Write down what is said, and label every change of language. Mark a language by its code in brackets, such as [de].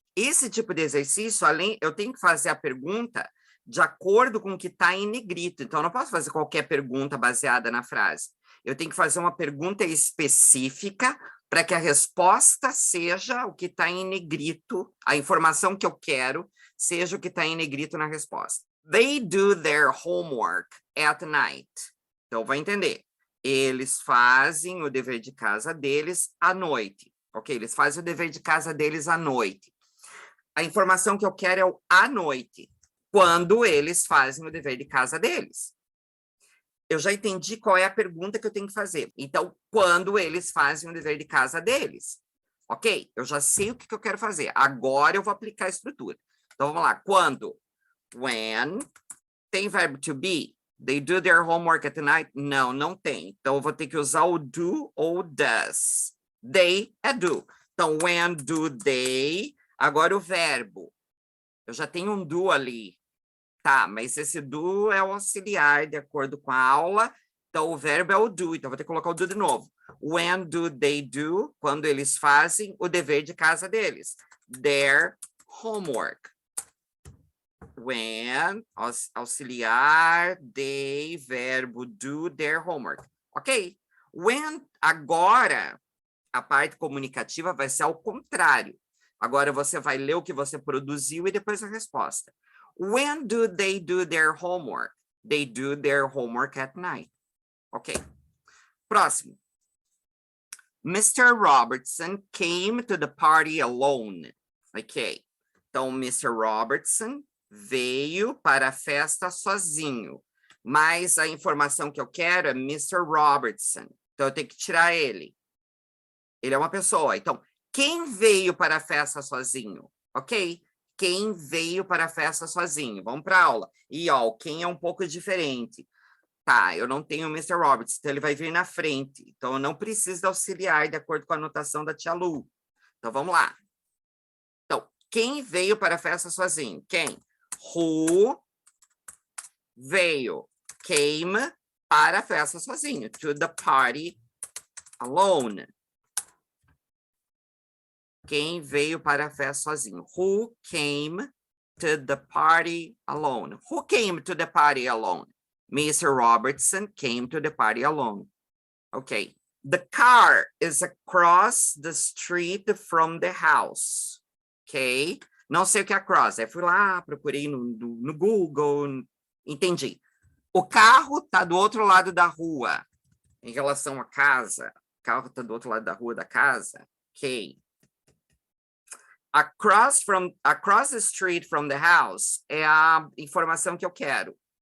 [pt] Esse tipo de exercício, eu tenho que fazer a pergunta de acordo com o que está em negrito. Então, eu não posso fazer qualquer pergunta baseada na frase. Eu tenho que fazer uma pergunta específica para que a resposta seja o que está em negrito, a informação que eu quero seja o que está em negrito na resposta. [en] They do their homework at night. [pt] Então, vai entender. Eles fazem o dever de casa deles à noite. Ok? Eles fazem o dever de casa deles à noite. A informação que eu quero é o à noite, quando eles fazem o dever de casa deles. Eu já entendi qual é a pergunta que eu tenho que fazer. Então, quando eles fazem o dever de casa deles. Ok? Eu já sei o que eu quero fazer. Agora eu vou aplicar a estrutura. Então, vamos lá. Quando? When. Tem verbo to be? [en] They do their homework at night? [pt] Não, não tem. Então, eu vou ter que usar o do ou does. [en] They é do. Então, when do they? [pt] Agora o verbo. Eu já tenho um do ali. Tá, mas esse do é o auxiliar, de acordo com a aula. Então, o verbo é o do. Então, vou ter que colocar o do de novo. [en] When do they do? [pt] Quando eles fazem o dever de casa deles. [en] Their homework. When, auxiliar, they, verbo do, their homework. Ok? [pt] When, agora, a parte comunicativa vai ser ao contrário. Agora você vai ler o que você produziu e depois a resposta. [en] When do they do their homework? They do their homework at night. [pt] Ok. Próximo. [en] Mr. Robertson came to the party alone. [pt] Ok. Então, Mr. Robertson veio para a festa sozinho. Mas a informação que eu quero é Mr. Robertson. Então, eu tenho que tirar ele. Ele é uma pessoa. Então, quem veio para a festa sozinho? Ok? Quem veio para a festa sozinho? Vamos para a aula. E, ó, quem é um pouco diferente. Tá, eu não tenho o Mr. Roberts, então ele vai vir na frente. Então, eu não preciso de auxiliar de acordo com a anotação da tia Lu. Então, vamos lá. Então, quem veio para a festa sozinho? Quem? Who veio? [en] Came [pt] para a festa sozinho. [en] To the party alone. [pt] Quem veio para a festa sozinho? Who came to the party alone? Who came to the party alone? Mr. Robertson came to the party alone. Okay. The car is across the street from the house. Ok? Não sei o que é across. Eu fui lá, procurei no Google, entendi. O carro está do outro lado da rua, em relação à casa. O carro está do outro lado da rua da casa. Ok. [en] Across the street from the house [pt] é a informação que eu quero.